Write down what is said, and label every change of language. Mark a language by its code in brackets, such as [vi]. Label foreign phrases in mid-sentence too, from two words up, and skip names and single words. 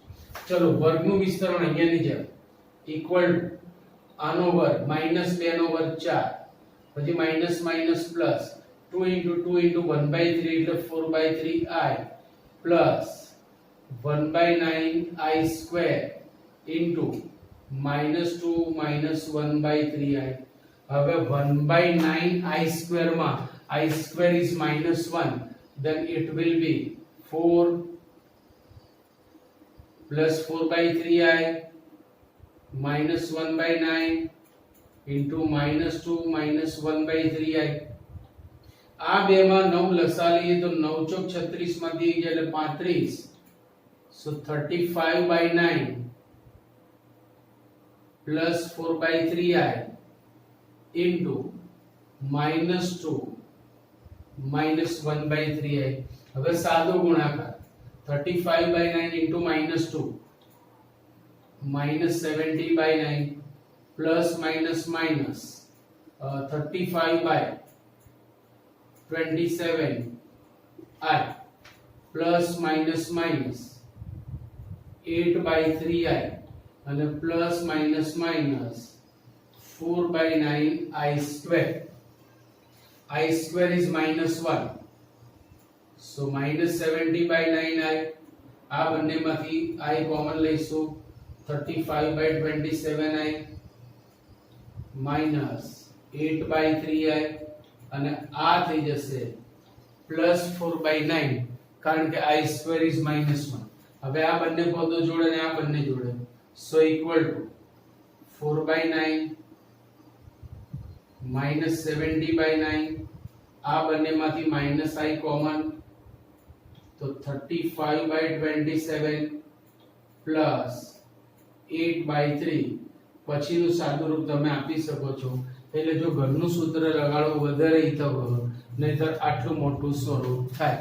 [gu] ચલો વર્ગનું વિસ્તરણ અહીંયાની જેમ [en] equal to [gu] આનો વર્ગ -2 નો વર્ગ 4, પછી [en] minus minus plus [gu] 2 * 2 * 1/3 એટલે 4/3i પ્લસ 1/9i² ઇન્ટુ -2 - 1/3i. હવે 1/9i² માં [en] i² is -1, then it will be 4 plus 4/3i minus 1/9 into -2 - 1/3i. [gu] આ બે માં 9 લસા લઈએ તો 9 ચોક 36 માંથી જાય એટલે 35. [en] so 35/9 plus 4/3i into -2 - 1/3i. [gu] હવે સાદો ગુણાકાર [en] 35/9 into -2 -70/9 plus minus minus 35/27i plus minus minus 8/3i અને plus minus minus 4/9i². i² is -1, so -70/9i. [gu] આ બંનેમાંથી i કોમન લઈશું, 35/27i minus 8/3i અને આ થઈ જશે plus 4/9, કારણ કે i² is -1. હવે આ બંને પદો જોડે અને આ બંને જોડે, [en] so equal to 4/9 minus 70/9. [gu] આ બંનેમાંથી -i કોમન, તો 35/27 plus 8/3. પછીનું સાદું રૂપ તમે આપી શકો છો. એટલે જો ઘરનું સૂત્ર લગાડો વધારે હિતવ, નહીતર આટલું મોટું સ્વરૂપ થાય.